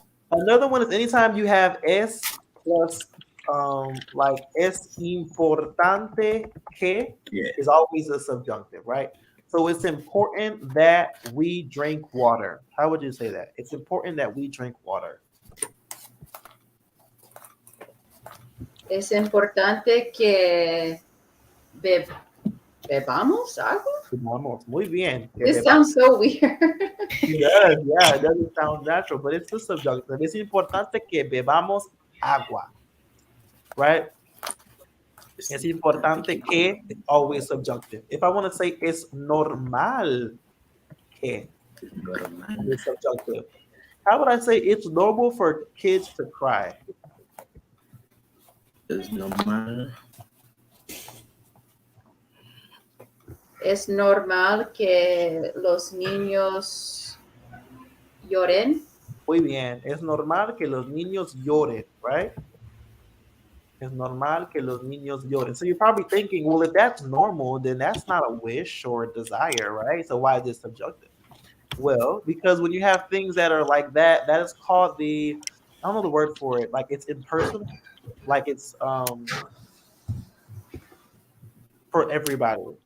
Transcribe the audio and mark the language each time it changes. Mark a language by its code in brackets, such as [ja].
[en] Another one is anytime you have es plus like [es] es importante que [en] Yeah. is always a subjunctive, right? So it's important that we drink water. How would you say that? It's important that we drink water. [es] Es importante que bebamos agua. Vamos, muy bien. Que [en] This [es] bebamos. [en] sounds so weird. Yeah, it doesn't sound natural, but it's the subjunctive. [es] Es importante que bebamos agua, [en] right? [es] Es importante que [en] it's always subjunctive. If I want to say [es] es normal que [en] it's subjunctive. How would I say it's normal for kids to cry? [es] Es normal. Es normal que los niños lloren. Muy bien. Es normal que los niños lloren, right? Es normal que los niños lloren. [en] So you're probably thinking, well, if that's normal, then that's not a wish or a desire, right? So why is this subjunctive? Well, because when you have things that are like that, that is called the, I don't know the word for it, like it's impersonal, like it's for everybody.